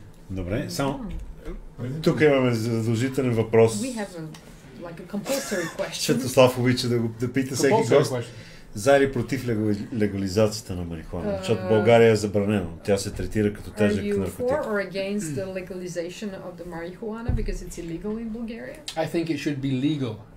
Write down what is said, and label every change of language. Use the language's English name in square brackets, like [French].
[Bulgarian] Добре, само тук имаме задължителен въпрос. [English] We have like a compulsory question. [Bulgarian] Светослав обича да пита всеки гост. За или против легализацията на марихуана? Защото в България е забранено. Тя се третира като тежък наркотик. [English] Are you for or against the legalization of the marijuana because it's illegal in Bulgaria? I think it should be legal.